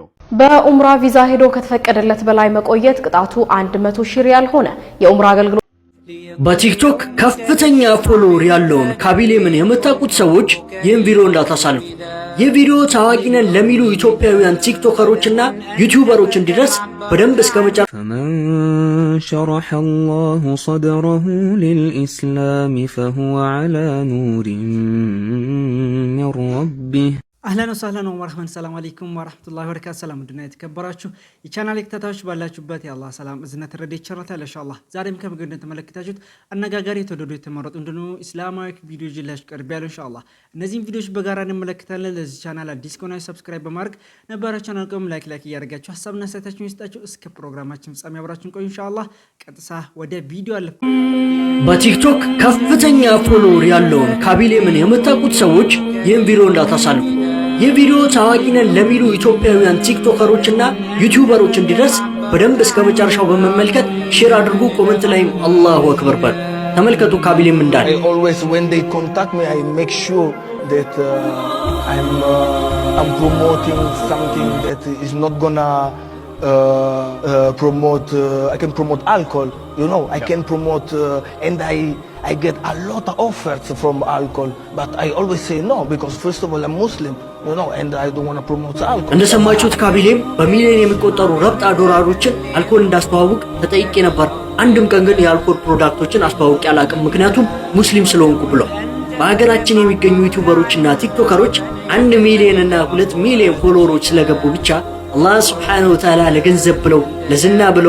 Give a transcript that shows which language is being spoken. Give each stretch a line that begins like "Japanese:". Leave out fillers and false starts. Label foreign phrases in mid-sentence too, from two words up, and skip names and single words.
Amharic: በኡምራ ቪዛ ሄዶ ከተፈቀደለት በላይ መቆየት ቅጣቱ 100 ሺህ ሪያል ሆነ። የኡምራ አገልግሎት በቲክቶክ ከፍተኛ ፎሎወር ያለውን ካቢሌምን የምታውቁት ሰዎች ይህን ቪዲዮ እንዳታሳልፉ። የቪዲዮ ታዋቂ ነን ለሚሉ ኢትዮጵያውያን ቲክቶከሮችና ዩቲዩበሮች እንዲደርስ በደንብ እስከመጨረሻው
Arabic: فمن شرح الله صدره للإسلام فهو على نور من ربه. اهلا وسهلا ومرحبا السلام عليكم ورحمه الله وبركاته. سلام ودنا
Amharic: የተከበራችሁ የቻናሌ ተከታታዮች ባላችሁበት ያላህ ሰላም እዝነት ረድኤት ቸርነት ኢንሻአላህ ዛሬም ከምግብ ተመለከታችሁት አነጋጋሪ የተወደዱ የተመረጡ እንደሆኑ እስላማዊ ቪዲዮ ይዤላችሁ ቀርቤያለሁ ኢንሻአላህ። እነዚህን ቪዲዮዎች በጋራ እንመለከታለን። ለዚህ ቻናል አዲስ ከሆናችሁ ሰብስክራይብ በማድረግ ነባራችሁ ቻናሉን ላይክ እያደረጋችሁ ሐሳብና አስተያየታችሁን ይስጣችሁ። እስከ ፕሮግራማችን ፍጻሜ አብራችሁን ቆዩ ኢንሻአላህ። ቀጥታ ወደ ቪዲዮ አለፍ። በቲክቶክ ከፍተኛ ፎሎወር ያለውን ካቢሌምን የምታውቁት ሰዎች ይህን ቪዲዮ እንዳታሳልፉ። የቪዲዮ ታዋቂ ነን ለሚሉ ኢትዮጵያውያን ቲክቶከሮችና ዩቲዩበሮች እንዲደርስ በደንብ እስከመጨረሻው በመመልከት ሼር አድርጉ። ኮሜንት ላይም አላሁ አክበር በሉ። ተመልከቱ ካቢሌም እንዳለ
English: always when they contact me I make sure that I'm promoting something that is not gonna promote I can promote alcohol, you know, I can promote and I get a lot of offers from alcohol, but I always say no because first of all I'm Muslim, you know, and I don't want to promote alcohol.
Amharic: እንደሰማችሁት ካቢሌም በሚሊዮን የሚቆጠሩ ረብጣ ዶላሮችን አልኮል እንዳስተዋውቅ ተጠይቄ ነበር። አንድም ቀን ግን የአልኮል ፕሮዳክቶችን አስተዋውቄ አላውቅም ምክንያቱም ሙስሊም ስለሆንኩ ብሎ። በሀገራችን የሚገኙ ዩቲዩበሮችና ቲክቶከሮች 1 ሚሊዮን እና 2 ሚሊዮን ፎሎወሮች ስለገቡ ብቻ አላህ
Arabic: سبحانه وتعالى
Amharic: ለገንዘብ ብለው ለዝና ብለው